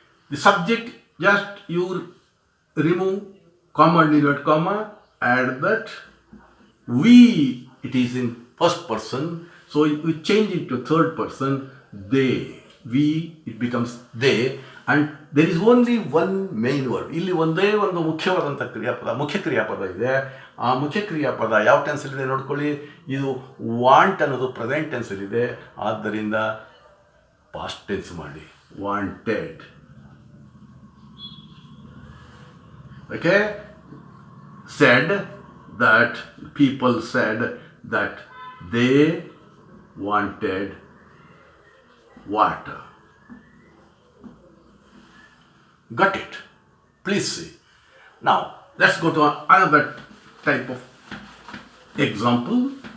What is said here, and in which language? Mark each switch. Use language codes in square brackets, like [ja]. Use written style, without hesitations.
[en] The subject, just you remove comma and inward comma, add that. We, it is in first person, so you change it to third person. They, we, it becomes they, and there is only one main word. [kn] ಇಲ್ಲಿ ಒಂದೇ ಒಂದು ಮುಖ್ಯವಾದಂಥ ಮುಖ್ಯ ಕ್ರಿಯಾಪದ ಇದೆ. ಆ ಮುಖ್ಯ ಕ್ರಿಯಾಪದ ಯಾವ ಟೆನ್ಸಲ್ಲಿದೆ ನೋಡ್ಕೊಳ್ಳಿ. ಇದು ವಾಂಟ್ ಅನ್ನೋದು ಪ್ರೆಸೆಂಟ್ ಟೆನ್ಸಲ್ಲಿದೆ, ಆದ್ದರಿಂದ ಪಾಸ್ಟ್ ಟೆನ್ಸ್ ಮಾಡಿ, wanted. [en] Okay, said that, people said that they wanted water. Got it? Please see. Now let's go to another type of example.